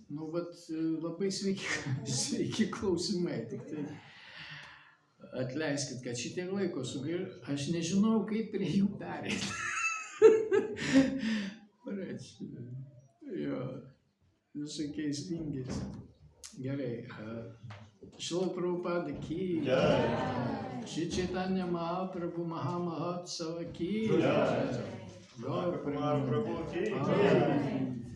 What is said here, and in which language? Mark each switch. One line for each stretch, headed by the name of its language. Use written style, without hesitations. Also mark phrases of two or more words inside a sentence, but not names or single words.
Lithuanian: Nu vat labai sveiki klausimai, tik tai atleiskit, kad šitiek laiko sugaišau, aš nežinau, kaip prie jų pereiti. Jo, visokiais vingiais. Gerai. Šrila Prabhupada ki, Shri Chaitanya Mahaprabhu Mahamahotsava ki, Gaur Prabhu ki.